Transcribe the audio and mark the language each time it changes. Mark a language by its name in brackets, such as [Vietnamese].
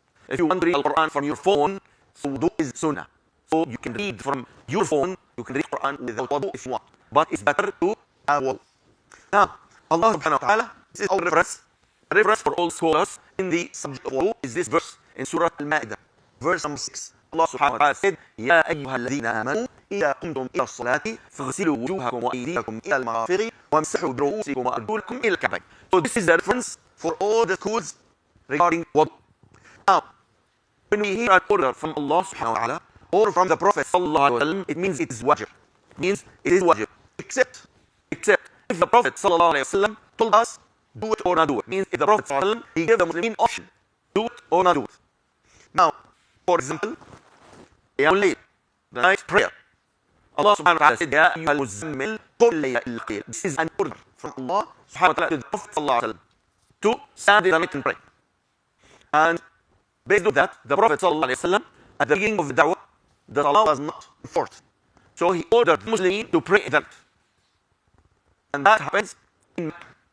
[English] If you want to read Quran from your phone, so wudu is sunnah. So you can read from your phone, you can read Quran without wudu if you want. But it's better to have wudu. Now, Allah subhanahu wa ta'ala, this is our reference. A reference for all scholars in the subject of wudu is this verse in Surah Al-Ma'idah, verse number 6. Allah subhanahu wa ta'ala said, [Arabic] يَا أَيُّهَا الَّذِينَ آمَنُوا إِذَا قُمْتُمْ إِلَى الصَّلَاةِ فَاغْسِلُوا وُجُوهَكُمْ وَأَيْدِيَكُمْ إِلَى الْمَرَافِقِ وَامْسَحُوا بِرُؤُوسِكُمْ وَأَرْجُلَكُمْ إِلَى الْكَعْبَيْنِ. [English] So this is the reference for all the schools regarding wudu. Now, when we hear an order from Allah subhanahu wa ta'ala or from the Prophet sallallahu alaihi wasallam, it means it is wajib. It means it is wajib. Except if the Prophet sallallahu alaihi wasallam told us, do it or not do it. It means if the Prophet sallallahu alaihi wasallam, he gave the Muslimin option, do it or not do it. Now, for example, the night prayer. Allah subhanahu wa ta'ala said, [Arabic] يَا أَيُّهَا الْمُزَّمِّلُ قُمْ اللَّيْلَ إِلَّا قَلِيلًا. [English] This is an order from Allah subhanahu wa ta'ala to the Prophet sallallahu alaihi wasallam to stand in the night and pray. And based on that, the Prophet ﷺ, at the beginning of the da'wah, the salah was not enforced. So he ordered the Muslims to pray in that. And that happens in Mecca.